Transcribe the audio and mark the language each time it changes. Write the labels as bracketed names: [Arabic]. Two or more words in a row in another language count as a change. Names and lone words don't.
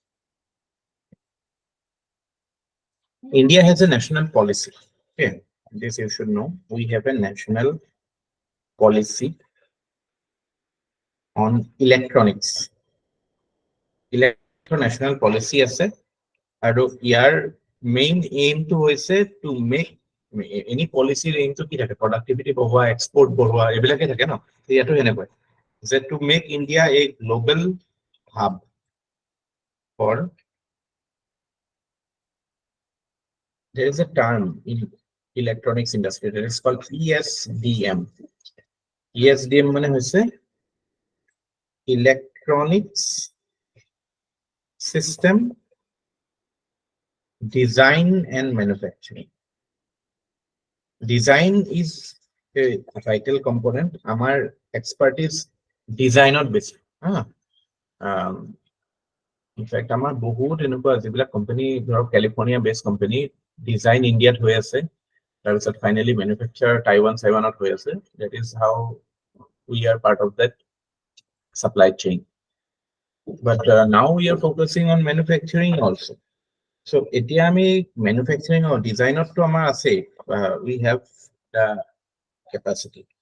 [English] India has a national policy. Okay, this you should know. We have a national policy on electronics. National policy [Assamese] আছে, আৰু ইয়াৰ মেইন এইমটো হৈছে [English] to make any policy [Assamese] এইমটো কি থাকে, productivity বঢ়োৱা, export বঢ়োৱা, এইবিলাকে থাকে ন। ইয়াতো এনেকুৱা যে [English] to make India a global hub for, there is a term in electronics industry that is called ESDM. ESDM [Assamese] মানে হৈছে [English] electronics system design and manufacturing. Design is a vital component. Our expertise design not basic. In fact, our [Assamese] বহুত এনেকুৱা যিবিলাক কোম্পানী ধৰক [English] California based company design India [Assamese] হৈ আছে, তাৰপিছত [English] finally manufacture Taiwan [Assamese] হৈ আছে. [English] That is how we are part of that supply chain. But now we are focusing on manufacturing also. [Assamese] So এতিয়া আমি [English] manufacturing or design to [Assamese] আমাৰ আছে, [English] we have the capacity.